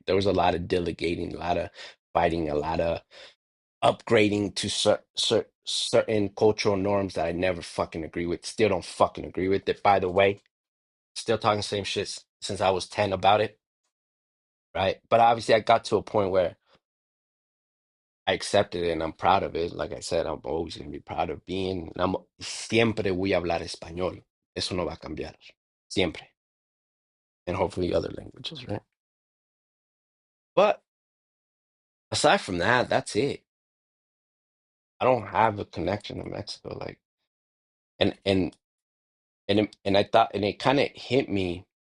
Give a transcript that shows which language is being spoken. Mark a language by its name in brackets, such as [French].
[English] There was a lot of delegating, a lot of fighting, a lot of upgrading to certain cultural norms that I never fucking agree with. Still don't fucking agree with it. By the way, still talking the same shit since I was 10 about it, right? But obviously, I got to a point where I accepted it and I'm proud of it. Like I said, I'm always going to be proud of being. [Spanish] Siempre voy a hablar español. Eso no va a cambiar. Siempre. [English] And hopefully other languages, right? But aside from that, that's it. I don't have a connection to Mexico. Like, and and and I thought, and it kind of hit me.